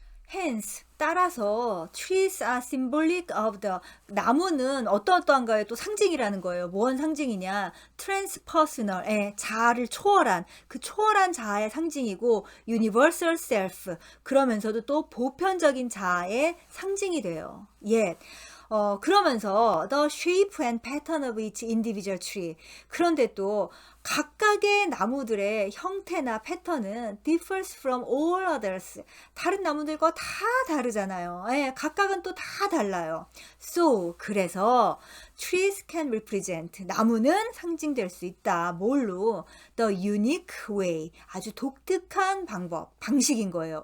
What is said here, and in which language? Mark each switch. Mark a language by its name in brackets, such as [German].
[Korean] Hence, 따라서 [English] trees are symbolic of the, [Korean] 나무는 어떠한가의 또 상징이라는 거예요. 뭐한 상징이냐? transpersonal, 자아를 초월한, 그 초월한 자아의 상징이고 universal self, 그러면서도 또 보편적인 자아의 상징이 돼요. [English] Yet, [Korean] 그러면서 [English] the shape and pattern of each individual tree, [Korean] 그런데 또 각각의 나무들의 형태나 패턴은 [English] differs from all others, [Korean] 다른 나무들과 다 다르잖아요. 예, 각각은 또 다 달라요. So, 그래서 [English] trees can represent, [Korean] 나무는 상징될 수 있다. 뭘로? [English] The unique way, [Korean] 아주 독특한 방식인 거예요.